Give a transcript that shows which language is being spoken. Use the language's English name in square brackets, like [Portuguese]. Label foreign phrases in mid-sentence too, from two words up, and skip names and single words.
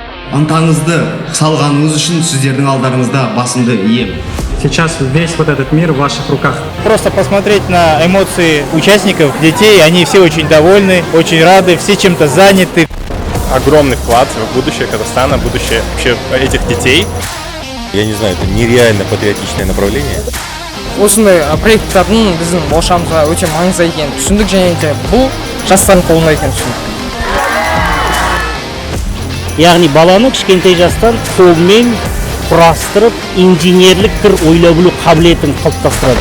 [Kazakh] ынтаңызды салғаныңыз үшін сіздердің алдарыңызда басымды ием. [Russian] Сейчас весь вот этот мир в ваших руках. Просто посмотреть на эмоции участников, детей, они все очень довольны, очень рады, все чем-то заняты. Огромный вклад в будущее Казахстана, будущее вообще этих детей. Я не знаю, это нереально патриотичное направление. [Kazakh] Осындай проекттардың біздің болашағымызға өте маңызды екенін түсіндік, және де бұл жастардың қолында екенін түсіндік. Яғни баланы кішкентай жастан қолмен құрастырып, инженерлік бір ойлай білу қабілетін қалыптастырады.